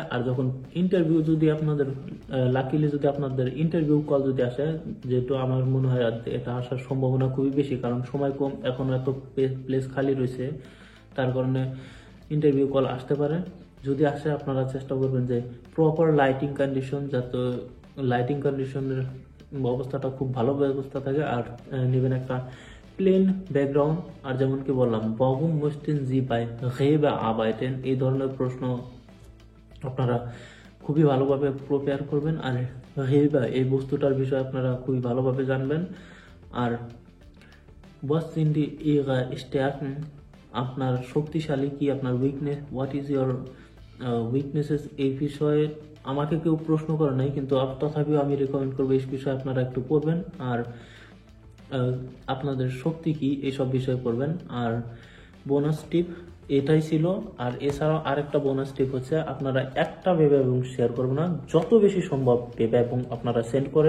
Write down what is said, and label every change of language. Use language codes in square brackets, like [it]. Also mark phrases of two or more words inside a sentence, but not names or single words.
[bn] আর যখন ইন্টারভিউ যদি আপনাদের লাকিলি যদি আপনাদের [en] interview call [bn] যদি আসে, যেহেতু আমার মনে হয় এটা আসার সম্ভাবনা খুবই বেশি, কারণ সময় কম, এখন এত প্লেস খালি রয়েছে, তার কারণে [en] interview call [bn] আসতে পারে। যদি আসে আপনারা চেষ্টা করবেন যে [en] proper lighting condition, [bn] যাতে [en] lighting condition [bn] অবস্থাটা খুব ভালো ব্যবস্থা থাকে। আর নেবেন একটা [en] plain background. [bn] আর যেমন কি বললাম, [de] warum mussten Sie bei Rewe arbeiten, [bn] এই ধরনের প্রশ্ন আপনারা খুবই ভালোভাবে প্রিপেয়ার করবেন। আর Rewe এই বস্তুটার বিষয়ে আপনারা খুবই ভালোভাবে জানবেন। [de] আর was sind Ihre Stärken, [bn] আপনার শক্তিশালী কি, আপনার উইকনেস, [en] what is your weaknesses, [bn] এই বিষয়ে আমাকে কেউ প্রশ্ন করে নাই, কিন্তু তথাপিও আমি রেকমেন্ড করবো এই বিষয়ে আপনারা একটু পড়বেন। আর আপনাদের শক্তি কি, এইসব বিষয়ে পড়বেন। আর [en] bonus tip [bn] এটাই ছিল। আর এছাড়াও আরেকটা [en] bonus tip [bn] হচ্ছে, আপনারা একটা বেবে এবং শেয়ার করবেন না, যত বেশি সম্ভব বেবে এবং আপনারা সেন্ড করেন।